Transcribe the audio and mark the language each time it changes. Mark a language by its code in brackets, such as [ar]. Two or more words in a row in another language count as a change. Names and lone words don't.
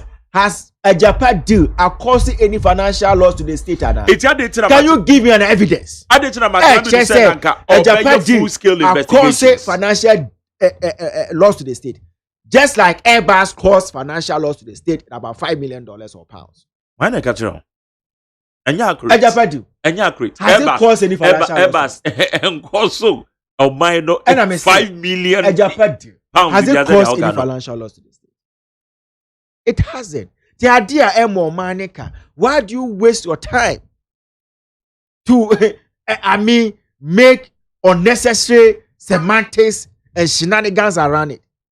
[en] Has a Japan deal caused any financial loss to the state? Can you give me an evidence? I didn't say a Japan deal caused financial loss to the state. Just like Airbus caused financial loss to the state in about $5 million or pounds. Why not catch wrong? Enya accurate. Ajapadu. Enya accurate. Has it caused any financial loss? And also, oh my no, 5 million Ajapadu. pounds. Has it caused any financial loss to the state? It hasn't. The idea emo manika. Why do you waste your time to make unnecessary semantics and shenanigans around it?